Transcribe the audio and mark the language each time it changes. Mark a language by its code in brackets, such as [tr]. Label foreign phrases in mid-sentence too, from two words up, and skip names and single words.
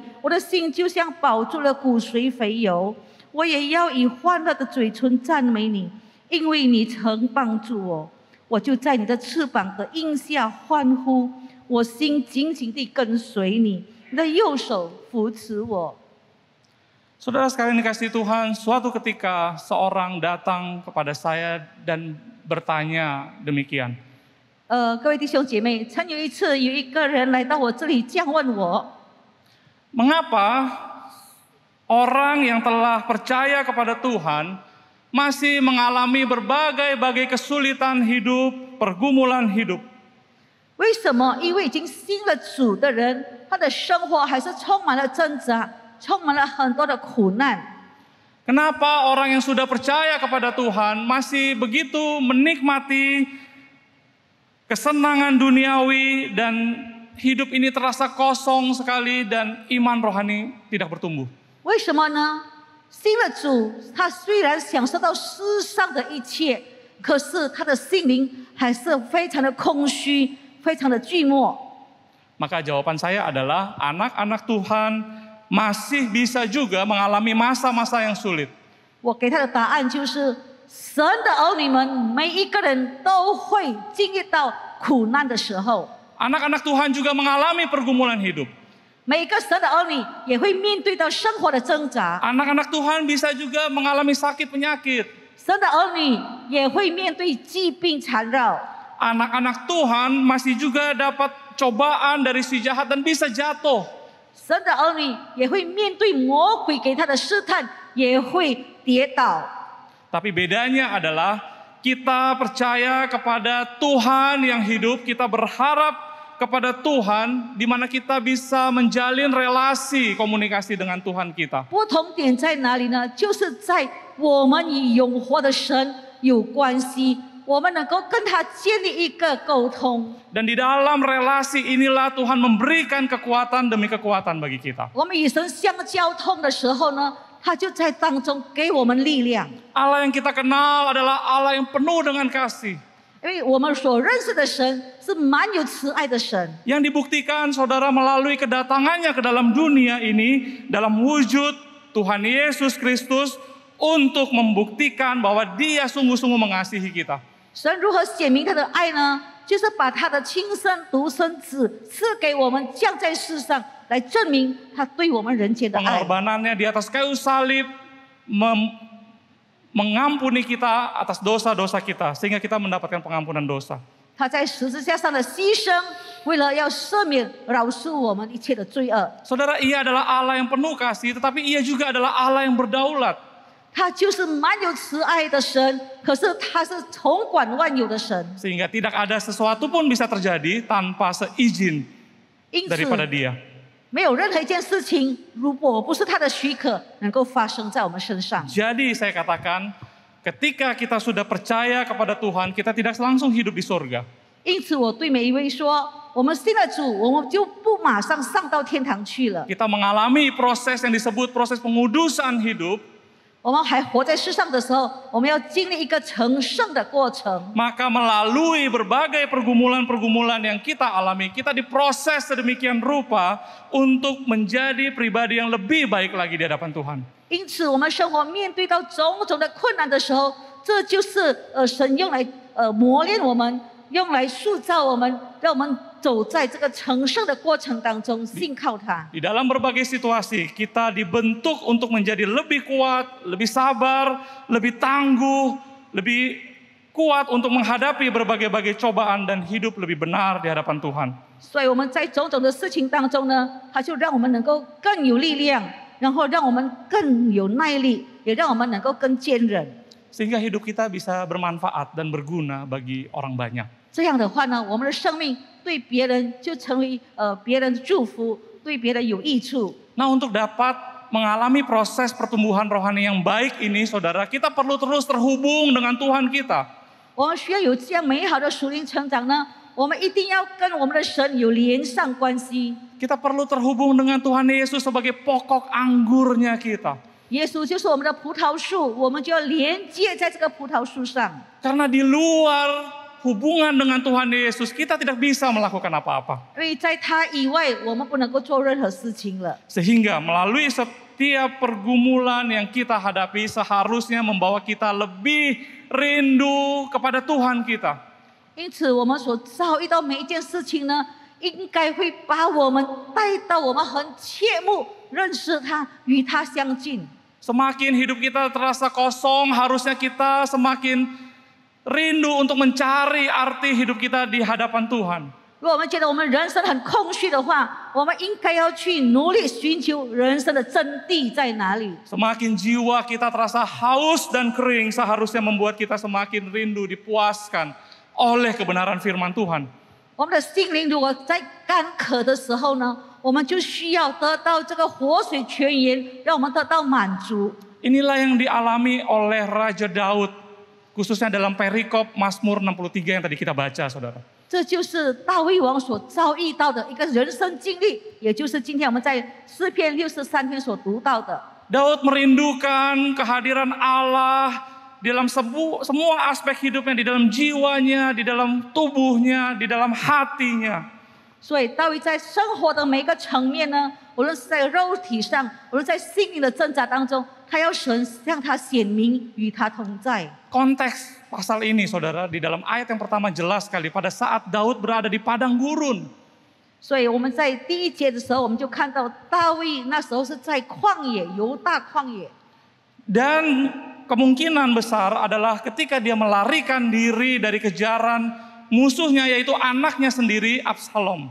[zh] 我的心就像饱住了骨髓肥油，我也要以欢乐的嘴唇赞美你，因为你曾帮助我。我就在你的翅膀的荫下欢呼，我心紧紧地跟随你，你的右手扶持我。 [id] Saudara sekalian dikasihi Tuhan, suatu ketika seorang datang kepada saya dan bertanya demikian. [zh] 各位弟兄姐妹，曾有一次有一个人来到我这里，这样问我： [id] Mengapa orang yang telah percaya kepada Tuhan masih mengalami berbagai kesulitan hidup, pergumulan hidup? [zh] 为什么一位已经信了主的人，他的生活还是充满了挣扎，充满了很多的苦难？ [id] Kenapa orang yang sudah percaya kepada Tuhan masih begitu menikmati kesenangan duniawi dan hidup ini terasa kosong sekali dan iman rohani tidak bertumbuh? [zh] 为什么呢？信了主，他虽然享受到世上的一切，可是他的心灵还是非常的空虚，非常的寂寞。 [id] Maka jawaban saya adalah anak-anak Tuhan masih bisa juga mengalami masa-masa yang sulit. [zh] 我给他的答案就是：神的儿女们每一个人都会经历到苦难的时候。 [id] Anak-anak Tuhan juga mengalami pergumulan hidup. [zh] 每个神的儿女也会面对到生活的挣扎， [id] Anak-anak Tuhan bisa juga mengalami sakit penyakit. [zh] 神的儿女也会面对疾病缠绕。 [id] Anak-anak Tuhan masih juga dapat cobaan dari si jahat dan bisa jatuh. [zh] 神的儿女也会面对魔鬼给他的试探，也会跌倒。 [id] Tapi bedanya adalah kita percaya kepada Tuhan yang hidup, kita berharap kepada Tuhan di mana kita bisa menjalin relasi komunikasi dengan Tuhan kita. [zh] 不同点在哪里呢？就是在我们与永活的神有关系，我们能够跟他建立一个沟通。 [id] Dan di dalam relasi inilah Tuhan memberikan kekuatan demi kekuatan bagi kita. [zh] 我们与神相交通的时候呢，他就在当中给我们力量。 [id] Allah yang kita kenal adalah Allah yang penuh dengan kasih. [zh] 因为我们所认识的神是蛮有慈爱的神， [id] Yang dibuktikan saudara melalui kedatangannya ke dalam dunia ini dalam wujud Tuhan Yesus Kristus untuk membuktikan bahwa Dia sungguh-sungguh mengasihi kita. [zh] 神如何显明他的爱呢？就是把他的亲生独生子赐给我们，降在世上，来证明他对我们人间的爱。 [id] Pengorbanannya di atas kayu salib mengampuni kita atas dosa-dosa kita sehingga kita mendapatkan pengampunan dosa. [zh] 他在十字架上的牺牲，为了要赦免、饶恕我们一切的罪恶。 [id] Saudara, Ia adalah Allah yang penuh kasih, tetapi Ia juga adalah Allah yang berdaulat. [zh] 他就是蛮有慈爱的神，可是他是统管万有的神。 [id] Sehingga tidak ada sesuatu pun bisa terjadi tanpa seizin [zh] 因此， [id] daripada Dia. [zh] 没有任何一件事情，如果不是他的许可，能够发生在我们身上。 [id] Jadi saya katakan, ketika kita sudah percaya kepada Tuhan, kita tidak langsung hidup di surga. [zh] 因此，我对每一位说：我们信了主，我们就不马上上到天堂去了。 [id] Kita mengalami proses yang disebut proses pengudusan hidup. [zh] 我们还活在世上的时候，我们要经历一个成圣的过程。 [id] Maka melalui berbagai pergumulan-pergumulan yang kita alami, kita diproses sedemikian rupa untuk menjadi pribadi yang lebih baik lagi di hadapan Tuhan. [zh] 因此，我们生活面对到种种的困难的时候，这就是神用来磨练我们，用来塑造我们，让我们走在这个成圣的过程当中，信靠他。 [id] Di dalam berbagai situasi, kita dibentuk untuk menjadi lebih kuat, lebih sabar, lebih tangguh, lebih kuat untuk menghadapi berbagai-bagai cobaan dan hidup lebih benar di hadapan Tuhan. [zh] 所以我们在种种的事情当中呢，它就让我们能够更有力量，然后让我们更有耐力，也让我们能够更坚韧。 [id] Sehingga hidup kita bisa bermanfaat dan berguna bagi orang banyak. [zh] 这样的话呢，我们的生命对别人就成为别人的祝福，对别人有益处。 [id] Nah, untuk dapat mengalami proses pertumbuhan rohani yang baik ini, saudara, kita perlu terus terhubung dengan Tuhan kita. [zh] 我们需要有这样美好的属灵成长呢，我们一定要跟我们的神有连上关系。 [id] Kita perlu terhubung dengan Tuhan Yesus sebagai pokok anggurnya kita. [zh] 耶稣就是我们的葡萄树，我们就要连接在这个葡萄树上。 [id] Karena di luar hubungan dengan Tuhan Yesus, kita tidak bisa melakukan apa-apa. [zh] 因为在他以外，我们不能够做任何事情了。 [id] Sehingga melalui setiap pergumulan yang kita hadapi seharusnya membawa kita lebih rindu kepada Tuhan kita. [zh] 因此，我们所遭遇到每一件事情呢，应该会把我们带到我们很切慕认识他，与他相近。 [id] Semakin hidup kita terasa kosong, harusnya kita semakin rindu untuk mencari arti hidup kita di hadapan Tuhan. [zh] 如果我们觉得我们人生很空虚的话，我们应该要去努力寻求人生的真谛在哪里。 [id] Semakin jiwa kita terasa haus dan kering, seharusnya membuat kita semakin rindu dipuaskan oleh kebenaran firman Tuhan. [zh] 我们的心灵如果在干渴的时候呢，我们就需要得到这个活水泉源，让我们得到满足。 [id] Inilah yang dialami oleh Raja Daud, khususnya dalam perikop Mazmur 63 yang tadi kita baca, saudara. [zh] 这就是大卫王所遭遇到的一个人生经历，也就是今天我们在诗篇63篇所读到的。 [id] Daud merindukan kehadiran Allah dalam semua aspek hidupnya, di dalam jiwanya, di dalam tubuhnya, di dalam hatinya. [zh] 所以大卫在生活的每个层面呢，无论是在肉体上，无论在心灵的挣扎当中，他要神让他显明与他同在。 [id] Konteks pasal ini, saudara, di dalam ayat yang pertama jelas sekali pada saat Daud berada di padang gurun. [zh] 所以我们在第一节的时候，我们就看到大卫那时候是在旷野，犹大旷野。 [id] Dan kemungkinan besar adalah ketika dia melarikan diri dari kejaran musuhnya, yaitu anaknya sendiri Absalom.